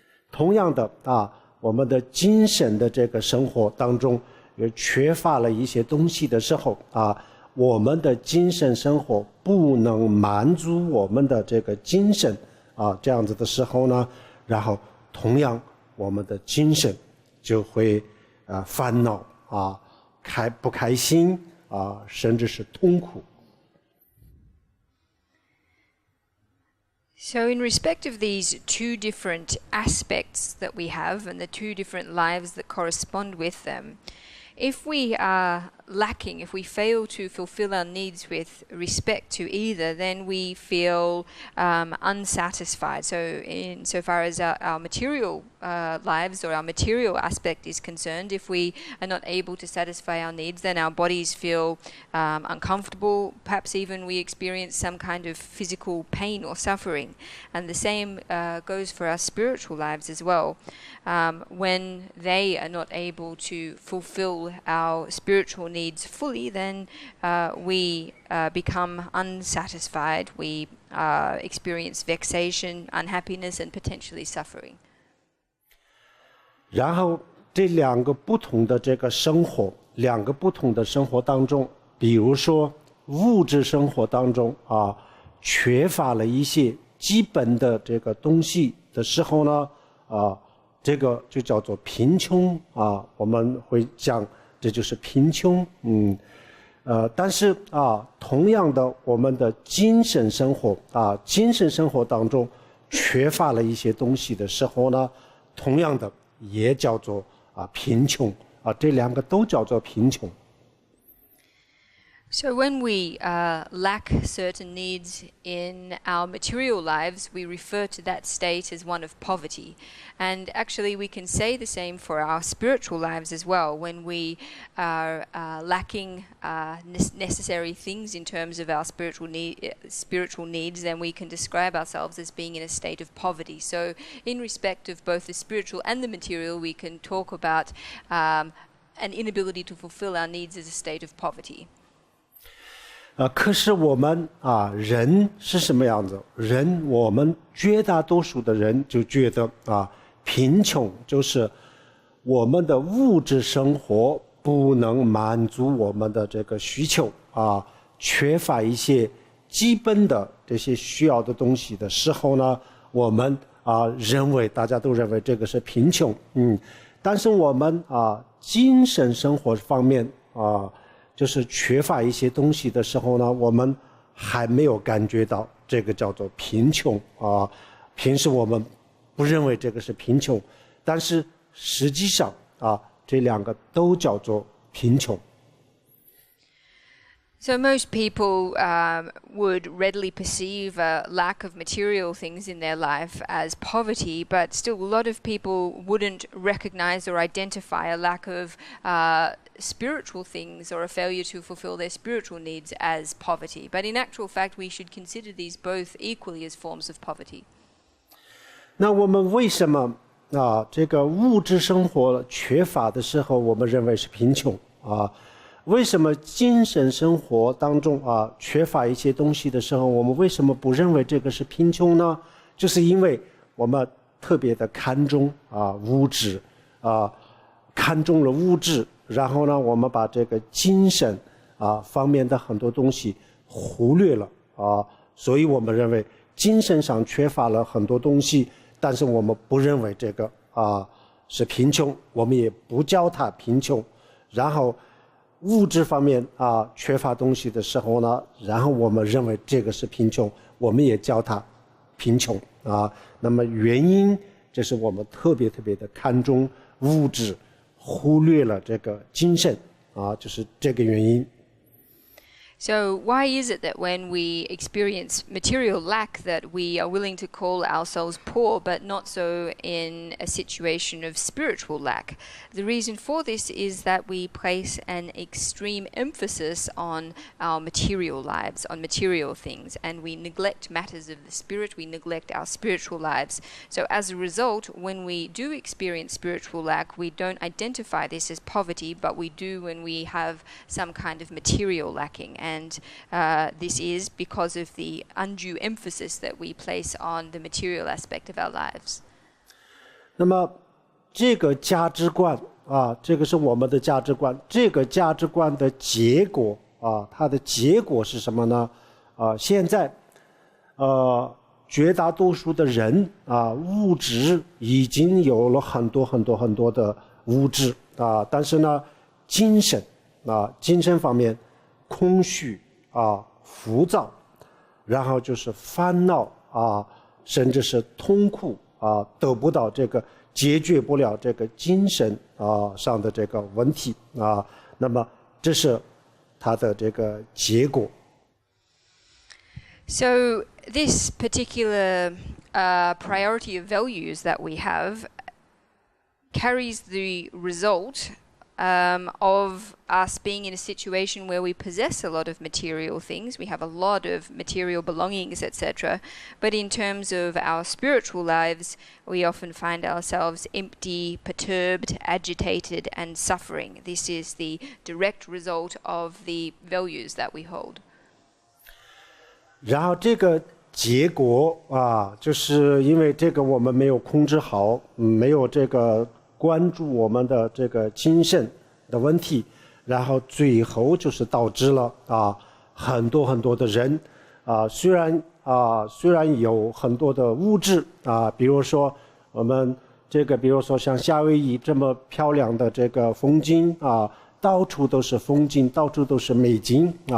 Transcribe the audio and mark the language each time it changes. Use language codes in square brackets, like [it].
[zh] 同样的我们的精神的这个生活当中也缺乏了一些东西的时候我们的精神生活不能满足我们的这个精神这样子的时候呢，然后同样我们的精神就会烦恼不开心甚至是痛苦。 [en] So in respect of these two different aspects that we have and the two different lives that correspond with them, if we are lacking, if we fail to fulfill our needs with respect to either, then we feel unsatisfied. So insofar as our material lives or our material aspect is concerned, if we are not able to satisfy our needs, then our bodies feel uncomfortable. Perhaps even we experience some kind of physical pain or suffering. And the same goes for our spiritual lives as well. When they are not able to fulfill our spiritual needs fully, then we become unsatisfied. We experience vexation, unhappiness, and potentially suffering. [zh] 然后这两个不同的这个生活，两个不同的生活当中，比如说物质生活当中缺乏了一些基本的这个东西的时候呢这个就叫做贫穷我们会讲这就是贫穷但是同样的我们的精神生活精神生活当中缺乏了一些东西的时候呢，同样的也叫做贫穷这两个都叫做贫穷。 [en] So when we lack certain needs in our material lives, we refer to that state as one of poverty. And actually we can say the same for our spiritual lives as well. When we are lacking necessary things in terms of our spiritual needs, then we can describe ourselves as being in a state of poverty. So in respect of both the spiritual and the material, we can talk about an inability to fulfill our needs as a state of poverty. [zh] 可是我们人是什么样子？我们绝大多数的人就觉得贫穷就是我们的物质生活不能满足我们的这个需求缺乏一些基本的这些需要的东西的时候呢，我们大家都认为这个是贫穷但是我们精神生活方面就是缺乏一些东西的时候呢，我们还没有感觉到这个叫做贫穷平时我们不认为这个是贫穷，但是实际上这两个都叫做贫穷。 [en] So most people would readily perceive a lack of material things in their life as poverty, but still a lot of people wouldn't recognize or identify a lack of spiritual things or a failure to fulfill their spiritual needs as poverty. But in actual fact, we should consider these both equally as forms of poverty. [zh] 那我们为什么这个物质生活缺乏的时候，我们认为是贫穷啊？为什么精神生活当中缺乏一些东西的时候，我们为什么不认为这个是贫穷呢？就是因为我们特别的看重物质看重了物质，然后呢，我们把这个精神方面的很多东西忽略了所以我们认为精神上缺乏了很多东西，但是我们不认为这个是贫穷，我们也不叫它贫穷。然后物质方面缺乏东西的时候呢，然后我们认为这个是贫穷，我们也叫它贫穷那么原因就是我们特别的看重物质，忽略了这个精神就是这个原因。 [en] So why is it that when we experience material lack that we are willing to call ourselves poor, but not so in a situation of spiritual lack? The reason for this is that we place an extreme emphasis on our material lives, on material things, and we neglect matters of the spirit, we neglect our spiritual lives. So as a result, when we do experience spiritual lack, we don't identify this as poverty, but we do when we have some kind of material lacking. And this is because of the undue emphasis that we place on the material aspect of our lives. [zh] 那么这个价值观这个是我们的价值观，这个价值观的结果它的结果是什么呢？现在绝大多数的人物质已经有了很多的物质但是呢精神方面空虚浮躁，然后就是烦恼甚至是痛苦得不到这个解决不了这个精神上的这个问题那么这是它的这个结果。 [en] So this particular priority of values that we have carries the result of us being in a situation where we possess a lot of material things, we have a lot of material belongings, etc. But in terms of our spiritual lives, we often find ourselves empty, perturbed, agitated, and suffering. This is the direct result of the values that we hold. [zh] 然后这个结果就是因为这个我们没有控制好，没有这个关注我们的这个精神的问题，然后最后就是导致了很多的人虽然有很多的物质比如说我们这个比如说像夏威夷这么漂亮的这个风景到处都是风景，到处都是美景